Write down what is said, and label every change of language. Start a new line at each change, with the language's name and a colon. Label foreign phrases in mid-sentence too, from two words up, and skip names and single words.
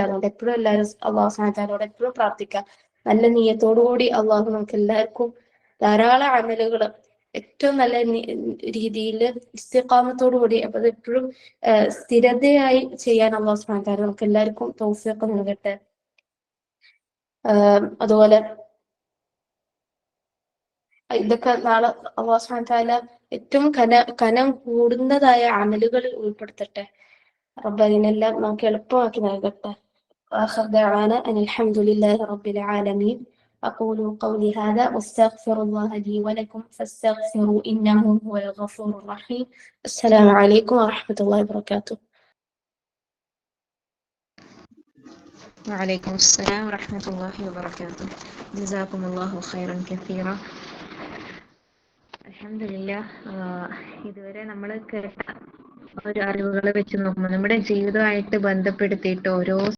Malayalam: അതുകൊണ്ട് എപ്പോഴും എല്ലാവരും അള്ളാഹു സുബ്ഹാനഹു വ തആലയോട് എപ്പോഴും പ്രാർത്ഥിക്കുക. നല്ല നീയത്തോടുകൂടി അള്ളാഹു നമുക്ക് എല്ലാവർക്കും ധാരാളം അമലുകൾ ഏറ്റവും നല്ല രീതിയിൽ ഇസ്തിഖാമത്തോടുകൂടി, അപ്പൊ അത് എപ്പോഴും സ്ഥിരതയായി ചെയ്യാൻ അള്ളാഹു
Arabic: سبحانه وتعالى
Malayalam: നമുക്ക് എല്ലാവർക്കും തൗഫീഖ് നൽകട്ടെ. അതുപോലെ ഇതൊക്കെ നാളെ അല്ലാഹു
Arabic: سبحانه وتعالى
Malayalam: ഏറ്റവും കനം കൂടുന്നതായ അമലുകളിൽ ഉൾപ്പെടുത്തട്ടെ. റബ്ബ് അതിനെല്ലാം നമുക്ക് എളുപ്പമാക്കി നൽകട്ടെ.
Arabic: آخر دعوانا أن الحمد لله رب العالمين. أقول قولي هذا واستغفر الله لي ولكم فاستغفروا إنه هو الغفور الرحيم. السلام عليكم ورحمة الله وبركاته. وعليكم السلام ورحمة الله وبركاته. جزاكم الله خيرا كثيرا.
Malayalam: അൽഹംദുലില്ലാ, ഇതുവരെ നമ്മൾ കേട്ട ഒരു അറിവുകൾ വെച്ച് നോക്കുമ്പോൾ നമ്മുടെ ജീവിതമായിട്ട് ബന്ധപ്പെടുത്തിയിട്ട് ഓരോ